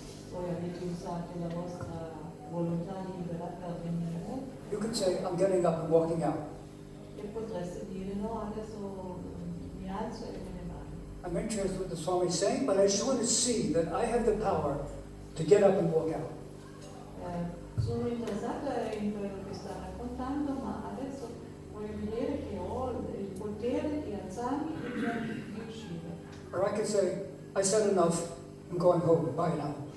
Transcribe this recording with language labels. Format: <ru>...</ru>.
<it>Voi avete usato la vostra volontà libera per venire</it> <en>You can say, I'm getting up and walking out.</en> <it>e potreste dire no, adesso mi alzo e me ne vado.</it> <en>I'm interested in what the Swami is saying, but I just want to see that I have the power to get up and walk out.</en> <it>Sono interessata in quello che sta raccontando, ma adesso voglio vedere che ho il potere di alzarmi e di uscire.</it> <en>Or I can say, I said enough, I'm going home, bye now.</en>